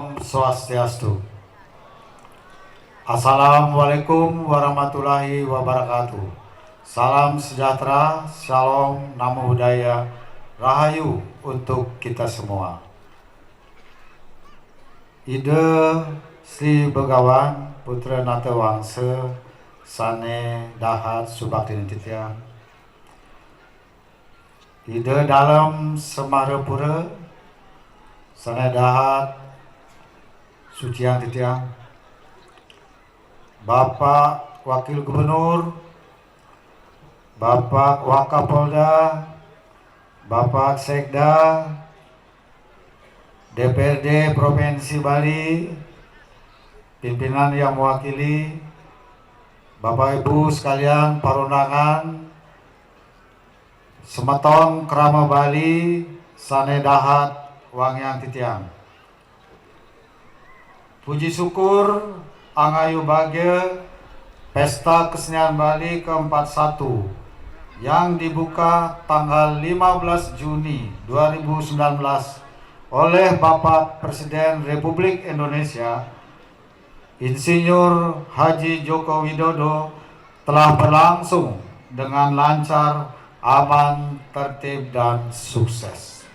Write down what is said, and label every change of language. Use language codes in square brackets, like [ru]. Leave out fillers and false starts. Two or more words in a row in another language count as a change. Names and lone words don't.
[ban] Swastiastu. [ar] السلام عليكم ورحمة الله وبركاته. [id] Salam sejahtera, shalom, [pi] namo buddhaya, [id] rahayu untuk kita semua. [ban] Ide Sri Begawan Putra Nata Wangsa Sane Dahat Subakti Titian. Ide dalam Semarapura Sane Dahat Sucian Titian. [id] Bapak Wakil Gubernur, Bapak Wakapolda, Bapak Sekda, DPRD Provinsi Bali, pimpinan yang mewakili, Bapak Ibu sekalian para undangan, [ban] semeton Krama Bali, Sane Dahat Wangyang Titiang. [id] Puji syukur [ban] Angayu Bagya [id] Pesta Kesenian Bali ke-41 yang dibuka tanggal 15 Juni 2019 oleh Bapak Presiden Republik Indonesia Insinyur Haji Joko Widodo telah berlangsung dengan lancar, aman, tertib, dan sukses.